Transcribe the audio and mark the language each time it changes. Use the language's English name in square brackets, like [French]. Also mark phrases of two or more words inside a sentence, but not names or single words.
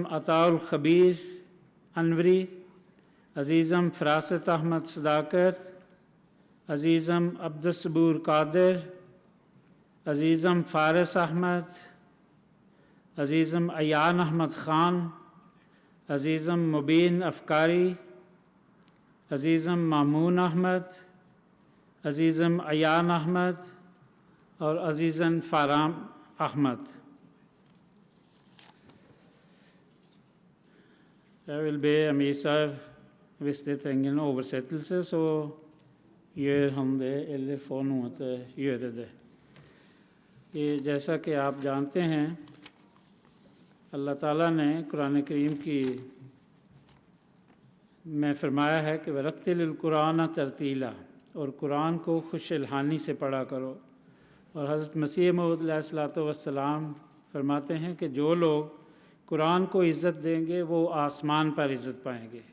[Urdu] عطاء الخبیر انوری، عزیزم فراست احمد صداقت، عزیزم عبدالصبور قادر، عزیزم فارس احمد، عزیزم ایان احمد خان، عزیزم مبین افکاری، عزیزم مامون احمد، عزیزم ایان احمد، اور عزیزاً فارام احمد۔ [Norwegian] Jeg vil be Amisar, hvis det trenger en oversettelse, så gjør han det, eller får noen til å gjøre det۔ [Urdu] جیسا کہ آپ جانتے ہیں اللہ تعالیٰ نے قرآن کریم کی میں فرمایا ہے کہ [Arabic] وَرَتِّلِ الْقُرْآنَ تَرْتِیلًا، [Urdu] اور قرآن کو خوش الحانی سے پڑھا کرو۔ اور حضرت مسیح موعود علیہ الصلوۃ والسلام فرماتے ہیں کہ جو لوگ قرآن کو عزت دیں گے وہ آسمان پر عزت پائیں گے۔